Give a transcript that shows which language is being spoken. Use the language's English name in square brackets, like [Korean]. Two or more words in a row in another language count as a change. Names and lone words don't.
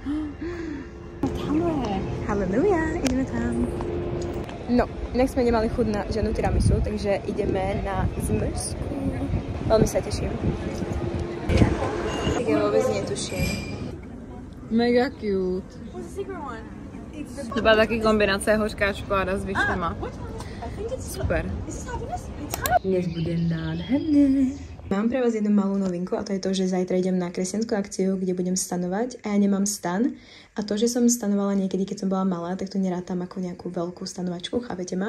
[Slovak] Halleluja, ideme tam. No, inak sme nemali chuť na žiadnu tiramisu, takže ideme na zmrzku. Veľmi sa teším. Tak ja vôbec netuším. [English] Mega cute. What's the secret one? [Czech] To byla taky kombinace hořká čokoláda s vyšlema. [Slovak] Super. Dnes bude nádherné. Mám pre vás jednu malú novinku a to je to, že zajtra idem na kresťanskú akciu, kde budem stanovať a ja nemám stan. A to, že som stanovala niekedy, keď som bola malá, tak to nerátam ako nejakú veľkú stanovačku, chápete ma?